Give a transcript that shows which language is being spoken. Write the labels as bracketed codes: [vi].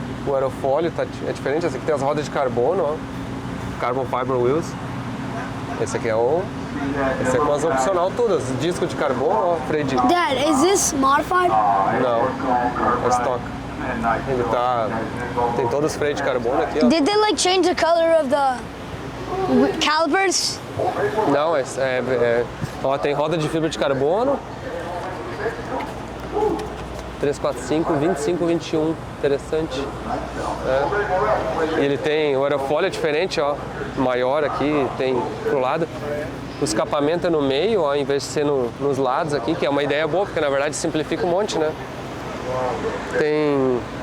[pt] O aerofólio é diferente, esse aqui tem as rodas de carbono, ó. [en] Carbon Fiber Wheels. [pt] Esse aqui é esse é com as opcional todas, disco de carbono, ó, freio de... [en] Dad, is this modified? [pt] Não, é stock. Ele tem todos os freios de carbono aqui, ó. [en] Did they like change the color of the calipers? [pt] Não, ó, tem roda de fibra de carbono. 3, 4, 5, 25, 21. Interessante. E ele tem o aerofólio é diferente, ó. Maior aqui, tem pro lado. O escapamento é no meio, ó, em vez de ser nos lados aqui, que é uma ideia boa, porque na verdade simplifica um monte, né? Tem...